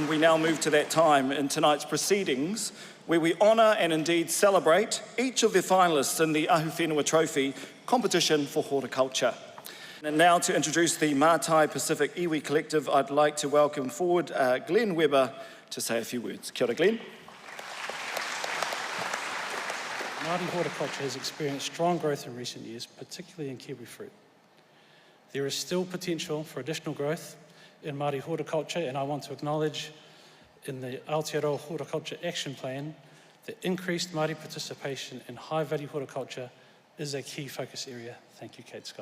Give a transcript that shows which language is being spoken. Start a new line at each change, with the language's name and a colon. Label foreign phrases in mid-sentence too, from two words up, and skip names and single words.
English: We now move to that time in tonight's proceedings where we honour and indeed celebrate each of the finalists in the Ahuwhenua Trophy competition for horticulture. And now to introduce the Mātai Pacific Iwi Collective, I'd like to welcome forward Glenn Webber to say a few words.
Māori: Kia ora, Glenn.
English: Māori horticulture has experienced strong growth in recent years, particularly in kiwi fruit. There is still potential for additional growth in Māori horticulture, and I want to acknowledge in the Aotearoa Horticulture Action Plan that increased Māori participation in high-value horticulture is a key focus area.